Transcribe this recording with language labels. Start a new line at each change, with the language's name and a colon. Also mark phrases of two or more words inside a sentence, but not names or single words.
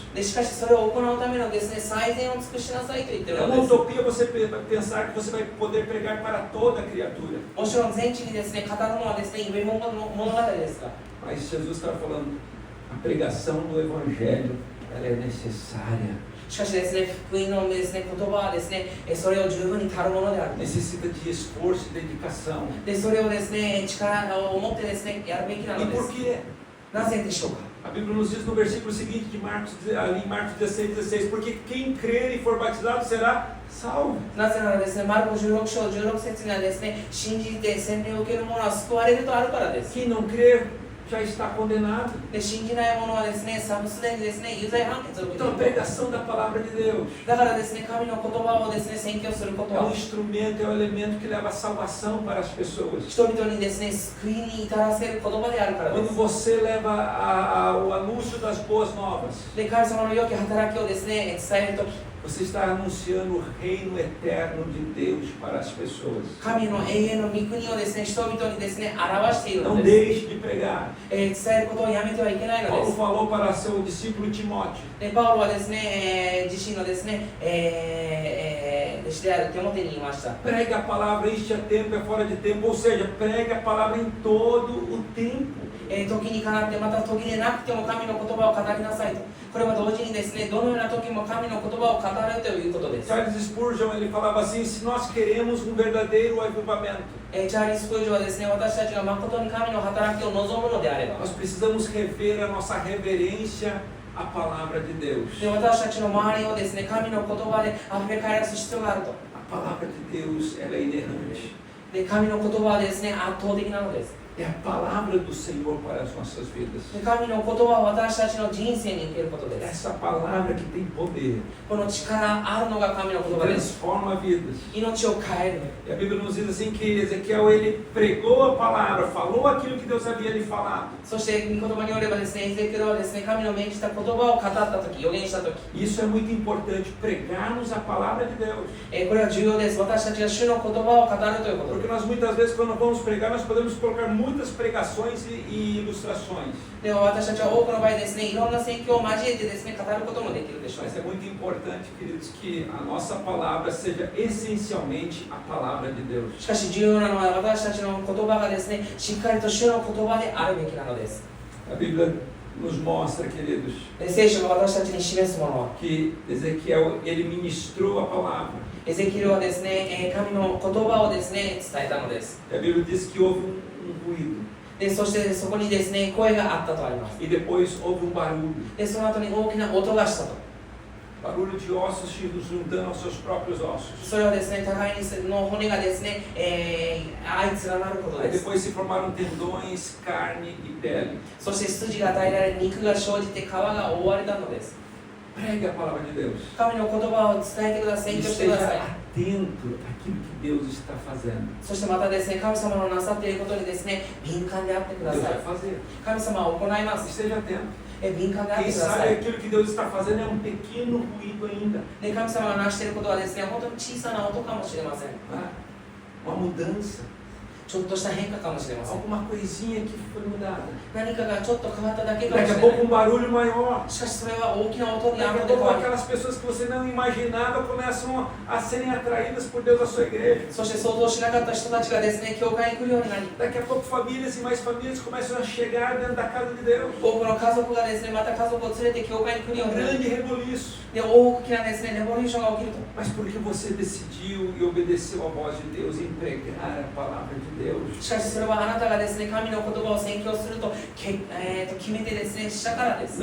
Japanese: でしかしそれを行うためのですね、最善を尽くしなさいと言って
Portuguese: É
Japanese: る
Portuguese: uma
Japanese: のです。
Portuguese: utopia você pensar que você vai poder pregar para toda criatura.
Japanese: もちろん全地にですね、語るのはですね、夢物語ですが、
Portuguese: Mas Jesus estava falando, a pregação do Evangelho, ela é necessária.
Japanese: しかしですね、福音のですね、言葉はですね、それを十分に足るものである。
Portuguese: Necessita de esforço e dedicação.
Japanese: で、それをですね、力を持ってですね、やるべきな
Portuguese: E
Japanese: ので
Portuguese: por
Japanese: す。
Portuguese: quê?
Japanese: なぜでしょうか。
Portuguese: A Bíblia nos diz no versículo seguinte de Marcos, ali em Marcos 16, porque quem crer e for batizado será salvo.
Japanese: なぜならですね、マルコ16章16節にはですね、信じて洗礼を受ける者は救われるとあるからです。
Portuguese: Quem não crer já está condenado.
Japanese: で、信じない者はですね、すでにですね、有罪判決を受けて
Portuguese: Então
Japanese: い
Portuguese: a
Japanese: る。
Portuguese: pregação da palavra de Deus
Japanese: だからですね、神の言葉をですね、宣教すること
Portuguese: é
Japanese: は
Portuguese: instrumento, é um elemento que leva a salvação para as pessoas.
Japanese: 人々にですね、救いに至らせる言葉であるからで
Portuguese: Quando
Japanese: す。
Portuguese: você leva o anúncio das boas novas,
Japanese: で、神様の良き働きをですね、伝えるとき、
Portuguese: você está anunciando o reino eterno de Deus para as pessoas.
Japanese: 神の永遠の御国をですね、人々にですね、表しているの
Portuguese: Não
Japanese: です。
Portuguese: deixe de pregar.
Japanese: 伝えることをやめてはいけないので
Portuguese: Paulo
Japanese: す。
Portuguese: falou para seu discípulo Timóteo:
Japanese: で、パウロはですね、自身のですね、弟子であるテモテに言いました。
Portuguese: pregue a palavra, isto é tempo, é fora de tempo, ou seja, pregue a palavra em todo o tempo.
Japanese: 時にかなってまた時でなくても神の言葉を語りなさいと。これは同時にですね、どのような時も神の言葉を語るということです。
Portuguese: Charles Spurgeon ele falava assim: se nós queremos um verdadeiro avivamento,
Japanese: チャーリー・スプージョはですね、私たちが誠に神の働きを望むのであれば、
Portuguese: nós precisamos rever a nossa reverência à palavra de Deus.
Japanese: で私たちの周りをですね、神の言葉であふれ返らす必要があると。
Portuguese: A palavra de Deus ela é inerrante.
Japanese: で、神の言葉はですね、圧倒的なのです。
Portuguese: É a palavra do Senhor para as nossas vidas.
Japanese: で、神の言葉は私たちの人生に受けることです。
Portuguese: Essa palavra que tem poder
Japanese: この力あるのが神の言葉です。
Portuguese: transforma vidas.
Japanese: 命を変える。
Portuguese: E a Bíblia nos diz assim que Ezequiel ele pregou a palavra, falou aquilo que Deus havia lhe falado.
Japanese: そして御言葉によればですね、エゼキエルはですね、神の命じた言葉を語ったとき、予言したとき、
Portuguese: Isso é muito importante, pregarmos a palavra de Deus.
Japanese: これは重要です。私たちが主の言葉を語るということで
Portuguese: Porque nós muitas vezes quando vamos pregar, nós podemos colocar muitas pregações e ilustrações.
Japanese: でも私たちは多くの場合ですね、いろんな宣教を交えてですね、語ることもできるでしょう。
Portuguese: Mas é muito importante, queridos, que a nossa palavra seja essencialmente a palavra de Deus.
Japanese: しかし重要なのは私たちの言葉がですね、しっかりと主の言葉であるべきなのです。
Portuguese: A Bíblia nos mostra, queridos,
Japanese: で聖書が私たちに示すものは、
Portuguese: que Ezequiel ele ministrou a palavra.
Japanese: エゼキエルはですね、神の言葉をですね、伝えたのです。
Portuguese: A Bíblia diz que houve ruído.
Japanese: でそしてそこにですね、声があったとあります。
Portuguese: E depois houve barulho.
Japanese: でその後に大きな音がしたと。
Portuguese: Barulho de ossos se juntando aos seus próprios ossos.
Japanese: それはですね、互いにの骨がですね、相連なること
Portuguese: Aí
Japanese: です。
Portuguese: depois se formaram tendões, carne e pele.
Japanese: そして筋が与えられ、肉が生じて皮が覆われたのです。
Portuguese: Pregue a palavra de Deus.
Japanese: 神の言葉を伝えてください、宣教してください。
Portuguese: Esteja atento àquilo que Deus está fazendo.
Japanese: そしてまたですね、神様のなさっていることにですね、敏感であってくだ
Portuguese: Deus
Japanese: さ
Portuguese: vai
Japanese: い。
Portuguese: fazer.
Japanese: 神様は行います。
Portuguese: Esteja atento.
Japanese: 敏感であって
Portuguese: Quem
Japanese: くださ
Portuguese: sabe
Japanese: い。
Portuguese: aquilo que Deus está fazendo é um pequeno ruído ainda.
Japanese: で神様がなしていることはですね、本当に小さな音かもしれません。
Portuguese: Uma mudança.
Japanese: ちょっとした変化かもしれません。 Alguma coisinha que foi mudada. 何かがちょっと変わっただけかも
Portuguese: Daqui
Japanese: し
Portuguese: a
Japanese: れない
Portuguese: pouco um barulho maior.
Japanese: しかしそれは大きな音に
Portuguese: Daqui
Japanese: あ
Portuguese: a
Japanese: るので
Portuguese: pouco
Japanese: 変わり
Portuguese: aquelas pessoas que você não imaginava começam a serem atraídas por Deus à sua igreja.
Japanese: そして想像しなかった人たちがですね、教会に来るようになり、
Portuguese: Daqui a pouco famílias e mais famílias começam a chegar dentro da casa de Deus.
Japanese: 多くの家族がですね、また家族を連れて教会に来るよう
Portuguese: Um
Japanese: になり、
Portuguese: grande reboliço.
Japanese: で大きなですね、レボリューションが起きると。
Portuguese: Mas porque você decidiu e obedeceu à voz de Deus em pregar a palavra de Deus.
Japanese: しかしそれはあなたがですね、神の言葉を宣教すると決めてですね、したからです。